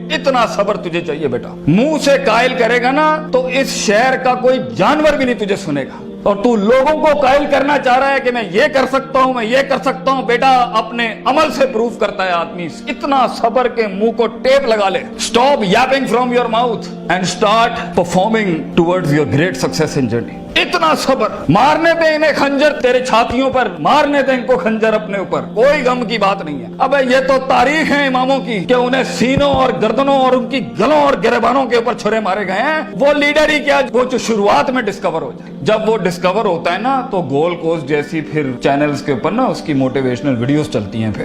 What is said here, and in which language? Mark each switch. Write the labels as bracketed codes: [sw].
[ur] اتنا صبر تجھے چاہیے بیٹا. منہ سے قائل کرے گا نا تو اس شہر کا کوئی جانور بھی نہیں تجھے سنے گا, اور تو لوگوں کو قائل کرنا چاہ رہا ہے کہ میں یہ کر سکتا ہوں, میں یہ کر سکتا ہوں. بیٹا اپنے عمل سے پروف کرتا ہے آدمی. اتنا صبر کے منہ کو ٹیپ لگا لے. [en] Stop yapping from your mouth and start performing towards your great success in journey. [ur] اتنا صبر. مارنے دے انہیں خنجر تیرے چھاتیوں پر, مارنے دے ان کو خنجر اپنے اوپر, کوئی غم کی بات نہیں ہے. ابے یہ تو تاریخ ہے اماموں کی کہ انہیں سینوں اور گردنوں اور ان کی گلوں اور گریبانوں کے اوپر چھرے مارے گئے ہیں. وہ لیڈر ہی کیا وہ جو شروعات میں ڈسکور ہو جائے. جب وہ ڈسکور ہوتا ہے نا تو گول کوسٹ جیسی پھر چینلز کے اوپر نا اس کی موٹیویشنل ویڈیوز چلتی ہیں.